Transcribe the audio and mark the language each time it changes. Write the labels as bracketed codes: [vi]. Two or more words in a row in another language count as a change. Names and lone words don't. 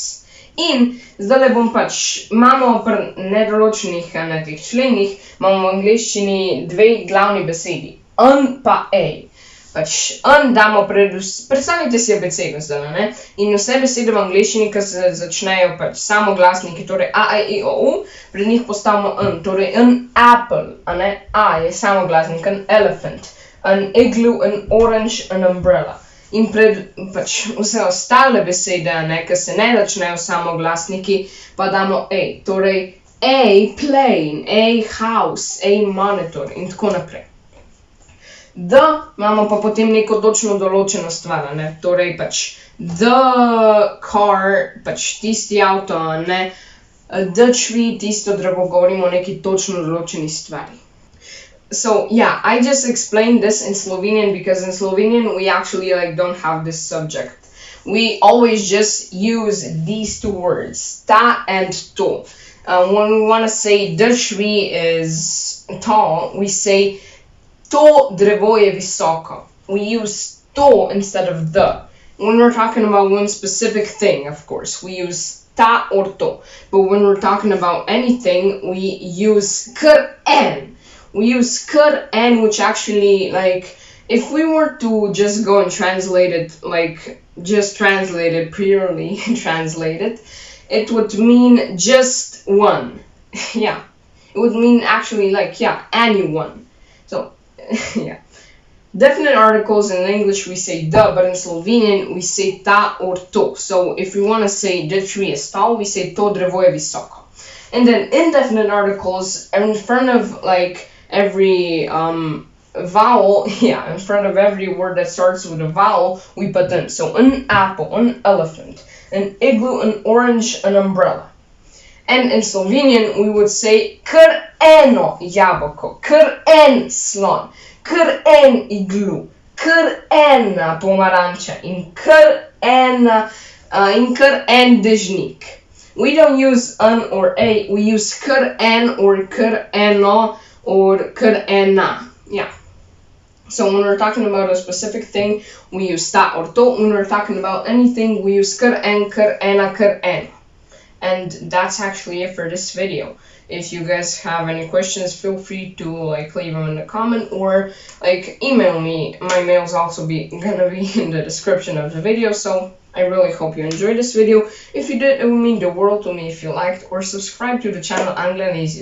[sl] In zdaj bom pač, imamo pri nedoločnih na teh členih, imamo v angleščini 2 glavni besedi, n pa a. Pač n damo predstavljajte si abecedo zdaj, ne? In vse besede v angleščini, ki se začnejo pač samoglasniki, torej a, i, o, u, pred njih postavimo n, torej [en] n apple, [sl] a ne, a je samoglasnik, [en] n elephant, n igloo, n orange, n umbrella. [sl] In pred pač vse ostale besede, ne, ki se ne začnejo samoglasniki, pa damo a, torej [en] a plane, a house, a monitor [sl] in tako naprej. The imamo pa potem neko točno določeno stvar, ne, torej pač [en] the car, [sl] pač tisti avto, ne, [en] the tree, [sl] tisto drevo, govorimo o neki točno določeni stvari. [en] So, yeah, I just explained this in Slovenian because in Slovenian we actually don't have this subject. We always just use these 2 words, ta and to. When we want to say the tree is tall, we say [sl] to drevo je visoko. [en] We use to instead of the. When we're talking about one specific thing, of course, we use ta or to. But when we're talking about anything, we use [sl] kar en. [en] We use [sl] kar en, [en] which actually, if we were to just go and translate it, just translate it, purely translate it, it would mean just one. Yeah. It would mean actually, anyone. So, yeah. Definite articles in English we say the, but in Slovenian we say ta or to. So if we want to say the tree is tall, we say [sl] to drevo je visoko. [en] And then indefinite articles in front of every vowel, yeah, in front of every word that starts with a vowel, we put in. So an apple, an elephant, an igloo, an orange, an umbrella. And in Slovenian, we would say [sl] kar eno jabolko, kar en slon, kar en igloo, kar ena pomaranča in kar en dežnik. [en] We don't use an or a, we use [sl] kar en [en] or [sl] kar eno [en] or [sl] kar ena. [en] Yeah. So when we're talking about a specific thing, we use ta or to. When we're talking about anything, we use [sl] kar en, kar ena, kar en. [en] And that's actually it for this video. If you guys have any questions, feel free to leave them in the comment or email me. My mail's also gonna be in the description of the video. So I really hope you enjoyed this video. If you did, it would mean the world to me if you liked, or subscribe to the channel Angleškem.